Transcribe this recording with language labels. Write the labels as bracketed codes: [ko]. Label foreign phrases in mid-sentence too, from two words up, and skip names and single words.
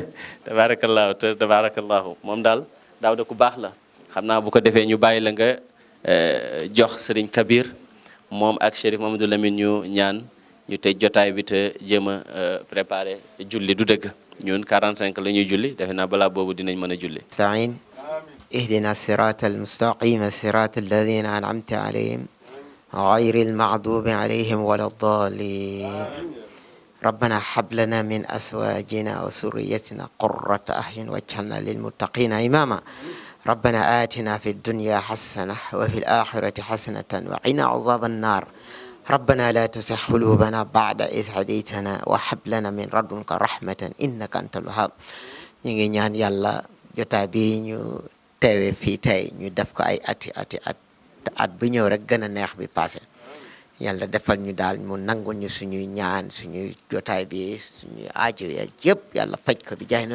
[wo] tabarakallahu moom daal Daawda ku baax la xam naa bu ko defee ñu bàyyi la nga jox Serigne Kabir moom ak Chérif Mamadou Lamine ñu ñaan ñu tëj jotaay bi te jéem a préparer julli du dëgg ñun 45 la ñuy julli defe naa balaa boobu dinañ mën a julli. [ar] استعين اهدنا الصراط المستقيم صراط الذين أنعمت عليهم غير المغضوب عليهم ولا الضالين ربنا هب لنا من أزواجنا وذريتنا قرة أعين واجعلنا للمتقين إماما ربنا آتنا في الدنيا حسنة وفي الآخرة حسنة وقنا عذاب النار ربنا لا تزغ قلوبنا بعد إذ هديتنا وهب لنا من لدنك رحمة إنك أنت الوهاب [wo] ñu ngi ñaan yàlla jotaay bi ñu teewe fii tey ñu def ko ay at bu ñëw rek gën a neex bi passé yàlla defal ñu daal mu nangul ñu suñuy ñaan suñuy jotaay bi suñuy aajo ya yëpp yàlla faj ko bi jaay